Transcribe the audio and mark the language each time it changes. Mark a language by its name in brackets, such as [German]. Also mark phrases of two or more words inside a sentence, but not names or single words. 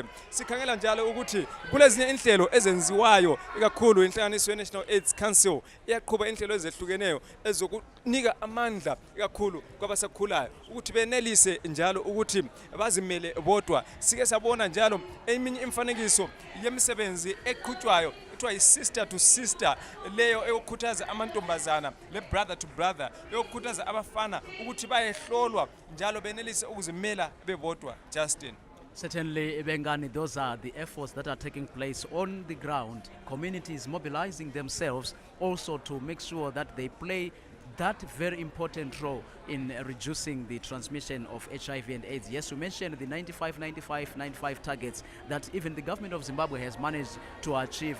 [North Ndebele] Sikhangela njalo ukuthi kulezinye inhlelo ezenziwayo ikakhulu inhlanganiso ye-National AIDS Council iyaqhuba inhlelo ezehlukeneyo ezokunika amandla ikakhulu kwabasakhulayo ukuthi benelise njalo ukuthi bazimele bodwa. Sike sabona njalo eminye imfanekiso yemisebenzi eqhutshwayo kuthiwa yi-sister to sister leyo eyokukhuthaza amantombazana le-brother to brother eyokukhuthaza abafana ukuthi bayehlolwa njalo benelise ukuzimela bebodwa. Justin. [English] Certainly, Bengani, those are the efforts that are taking place on the ground. Communities mobilizing themselves also to make sure that they play that very important role in reducing the transmission of HIV and AIDS. Yes, you mentioned the 95 targets that even the government of Zimbabwe has managed to achieve.